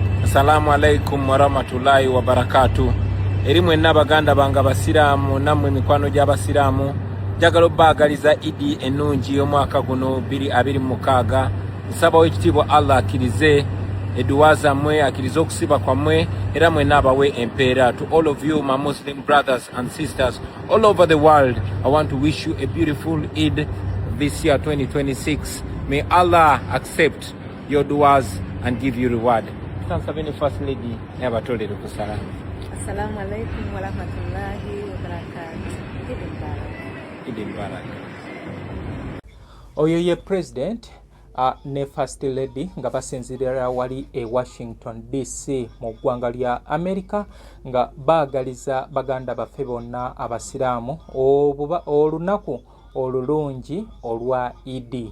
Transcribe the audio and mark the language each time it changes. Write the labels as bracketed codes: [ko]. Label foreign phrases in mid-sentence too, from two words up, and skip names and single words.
[ar] السلام عليكم ورحمة الله وبركاته. [lg] Eri mwenna baganda bange abasiraamu nammwe mikwano gy'abasiraamu njagala obbaagaliza Idi ennungi y'omwaka guno 2026. Nsaba ekitiibwa Allah akkirize eduwa zammwe, akkirize okusiba kwammwe era mwenna abawe empeera. [en] To all of you my Muslim brothers and sisters all over the world, I want to wish you a beautiful Eid this year 2026. May Allah accept your duas and give you reward. Sabini First Lady never told it to Salam. [ar] السلام عليكم ورحمة الله وبركاته. عيد مبارك. [lg] Oyo ye President ne First Lady nga basinzirira wali e Washington DC mu ggwanga lya America nga baagaliza baganda baffe bonna abasiraamu olunaku olulungi olwa Idi.